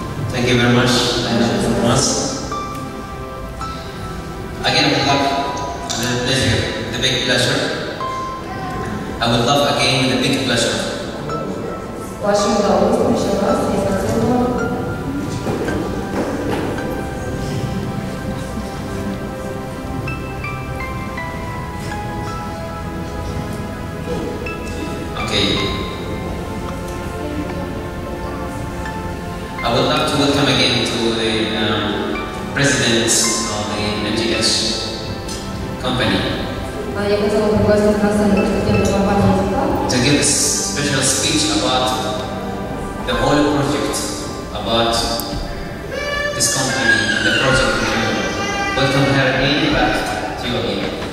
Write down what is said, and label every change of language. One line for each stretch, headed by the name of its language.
English: Thank you very much, Thomas. Again, I would love the pleasure, the big pleasure. I would love again the big pleasure.
Russian: С вашим удовольствием еще раз я хотела
English: Okay. I would love to welcome again to the presidents of the the MGH company
Russian: Я хотела пригласить на сцену президента компании «Зика»
English: to give a special speech about the whole project, about this company and the project in general. Welcome her in, back to you again.